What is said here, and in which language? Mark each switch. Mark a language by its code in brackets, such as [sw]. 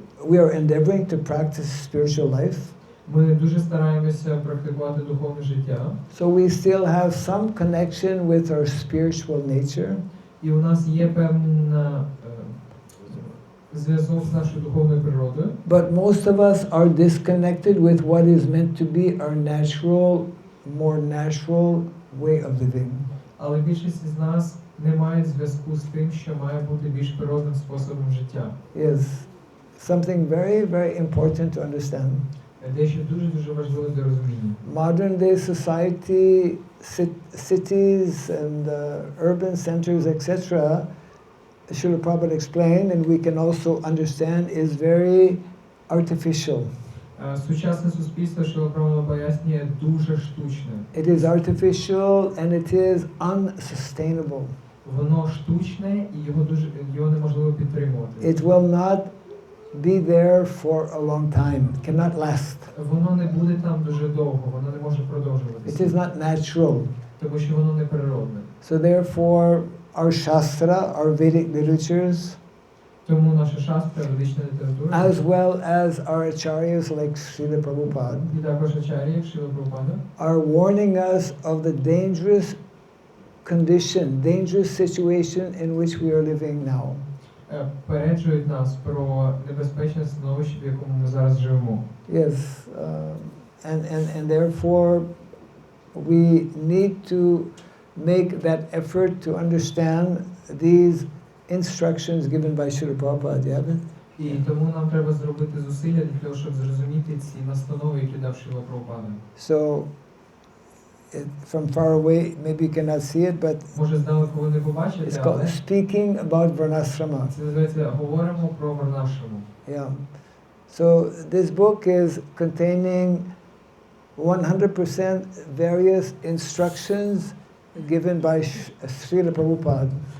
[en] We are endeavoring to practice spiritual life. [uk] Ми дуже стараємося практикувати духовне життя. [en] So we still have some connection with our spiritual nature. [uk] І у нас є певна зв'язок з нашою духовною природою. [en] But most of us are disconnected with what is meant to be our more natural way of living. [uk] Але більшість із нас не мають зв'язку з тим, що має бути більш природним способом життя. [en] Yes. something very, very important to understand. [uk] Дещо дуже важливе для розуміння. [en] Modern day society, cities and urban centers, etc., Srila Prabhupada explained, and we can also understand, is very artificial. [uk] Сучасне суспільство, що Прабхупада пояснює, дуже штучне. [en] It is artificial and it is unsustainable. [uk] Воно штучне і його неможливо підтримувати. [en] It will not be there for a long time. It cannot last. [uk] Воно не буде там дуже довго, воно не може продовжуватися. [en] It is not natural. [uk] Тому що воно не природне. [en] So therefore, our Shastra, our Vedic literatures, [uk] Тому наша шастра, ведична література, [en] as well as our acharyas like Srila Prabhupada, [uk] і також ачар'ї, Шріла Прабхупада, [en] are warning us of the dangerous condition, dangerous situation in which we are living now. [uk] Попереджують нас про небезпечне становище, в якому ми зараз живемо. [en] Yes, and therefore we need to make that effort to understand these instructions given by Srila Prabhupada. Yeah? [uk] І тому нам треба зробити зусилля для того, щоб зрозуміти ці настанови, які дав Шріла Прабхупада. [en] So, from far away, maybe you cannot see it, but [uk] Може, здалеку ви не побачите, [en] it's called [uk] але [en] Speaking About Varnashrama. [uk] це називається «Говоримо про Варнашраму». [en] Yeah. So this book is containing 100% various instructions given by Srila Prabhupada.